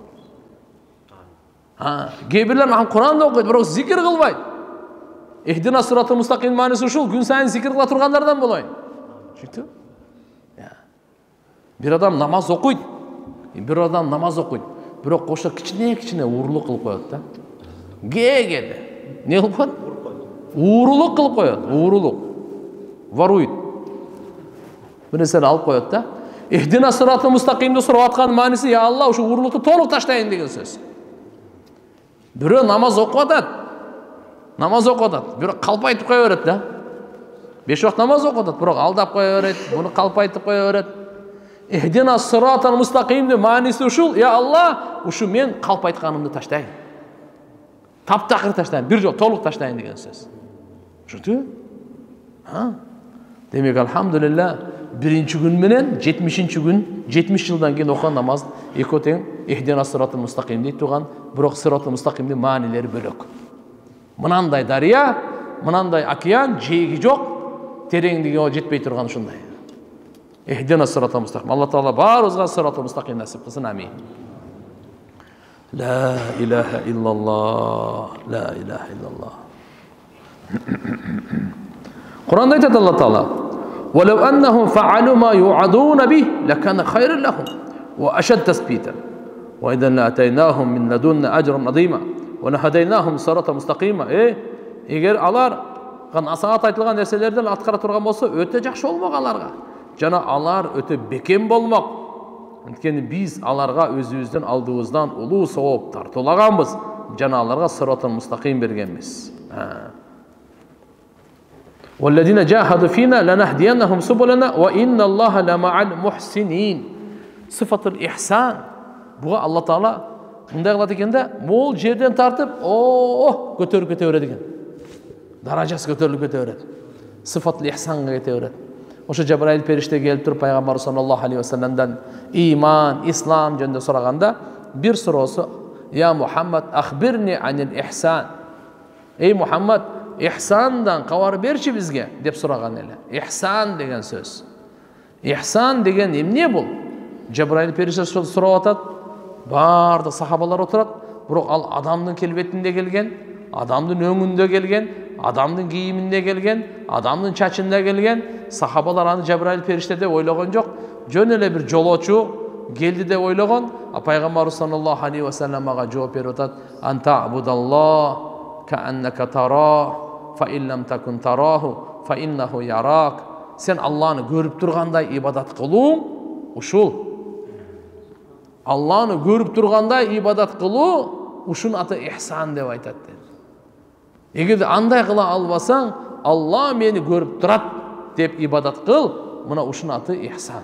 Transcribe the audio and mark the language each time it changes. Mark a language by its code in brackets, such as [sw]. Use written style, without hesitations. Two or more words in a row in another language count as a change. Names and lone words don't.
[ky] Кээ бирлер Кур'анды окуйт, бирок зикир кылбайт. [ar] اهدنا الصراط المستقيم [ky] мааниси ушул, күн сайын зикир кыла тургандардан болоюн. Түшүндүңбү? Bir adam namaz okuyt, bирок кошо кичине уурулук кылып коет да. Кээде. Не кылып коет? Уурулук кылып коет, уурулук. Воруйт. Бир нерсени алып коет да. [ar] اهدنا الصراط المستقيم [ky] сурап аткан мааниси, Алла, ушу уурулукту толук таштайын деген сөз. Бирөө намаз окуп атат, бирок калпайтып кое берет да. 5 вакыт намаз окуп атат, бирок алдап кое берет, буну калпайтып кое берет. [ar] اهدنا الصراط المستقيم [ky] мааниси ушул, Алла, ушу мен калпайтканымды таштайын. Таптакыр таштайын, бир жол толук таштайын деген сөз. Ушунту? Демек алхамдулилlah, биринчи күн менен 70-чи күн, 70 жылдан кийин окуган намаз экөө тең. [ar] اهدنا الصراط المستقيم [ky] дейт турган, бирок [ar] الصراط المستقيم [ky] маанилери бөлөк. Мынандай дария, мынандай океан, жээги жок, тереңдиги жетпей турган ушундай. [ar] اهدنا الصراط المستقيم. [ky] Алла Таала баарыбызга [ar] الصراط المستقيم [ky] насип кылсын. Амин. [ar] لا إله إلا الله، لا إله إلا الله. Кур'анда айтат Алла Таала: "ولو أنهم فعلوا ما يوعظون به لكان خيرا لهم, وأشد تثبيتا وإذا لآتيناهم من لدنا أجرا عظيما ولهديناهم صراطا مستقيما." [ky] Эгер алар насаат айтылган нерселерден аткара турган болсо, өтө жакшы болмок аларга. Жана алар өтө бекем болмок. Анткени биз аларга өзүбүздүн алдыбыздан улуу сооп тартуулаганбыз. Жана аларга [ar] الصراط المستقيم [ky] бергенбиз. [ar] والذين جاهدوا فينا لنهدينهم سبلنا وإن الله لمع المحسنين. صفة الإحسان. [ky] Буга Алла Таала мындай кылат экен да, мол жерден тартып, көтөрүп кете берет экен. Даражасы көтөрүлүп кете берет. [ar] صفة الإحسان [ky] кете берет. Ошо Жабраил периште келип туруп пайгамбар [ar] صلى الله عليه وسلم [ky] иман, ислам жөнүндө сураганда, бир суроосу: [ar] "يا محمد أخبرني عن الإحسان." [ky] Эй Мухаммад, ихсандан кабар берчи бизге деп сураган эле. Ихсан деген сөз. Ихсан деген эмне бул? Жабраил периште сурап атат. Бардык сахабалар отурат, бирок ал адамдын келбетинде келген, адамдын өңүндө келген, адамдын кийиминде келген, адамдын чачында келген. Сахабалар аны Жабраил периште деп ойлогон жок, жөн эле бир жолоочу келди деп ойлогон. Пайгамбар [ar] صلى الله عليه وسلم [ky] ага жооп берип атат: [ar] "أن تعبد الله كأنك تراه فإن لم تكن تراه فإنه يراك." [ky] Сен Алланы көрүп тургандай ибадат кылуу ушул. Алланы көрүп тургандай ибадат кылуу ушунун аты ихсан деп айтат. Эгерде андай кыла албасаң, Алла мени көрүп турат деп ибадат кыл, мына ушунун аты ихсан.